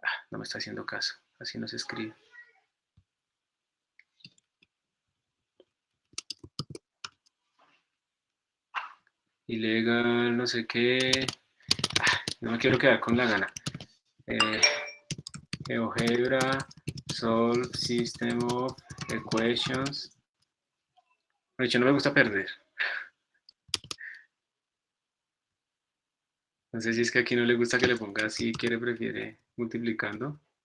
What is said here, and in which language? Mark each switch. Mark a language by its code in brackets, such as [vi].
[es] No me está haciendo caso, así no se escribe. Ilegal, no sé qué. No me quiero quedar con la gana. [en] GeoGebra, solve system of equations. [es] De hecho, no me gusta perder. No sé si es que aquí no le gusta que le ponga así, prefiere multiplicando.